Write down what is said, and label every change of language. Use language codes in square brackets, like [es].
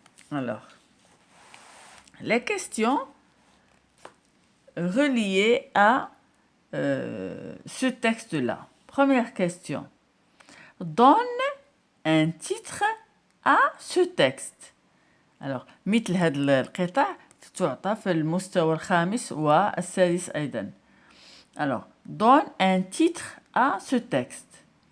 [fr] Alors, les questions reliées à ce texte-là. Première question. Donne un titre à ce texte. [ar] Alors, مثل هذه القطع تعطى في المستوى الخامس والسادس أيضا. [fr] Alors, donne un titre à ce texte.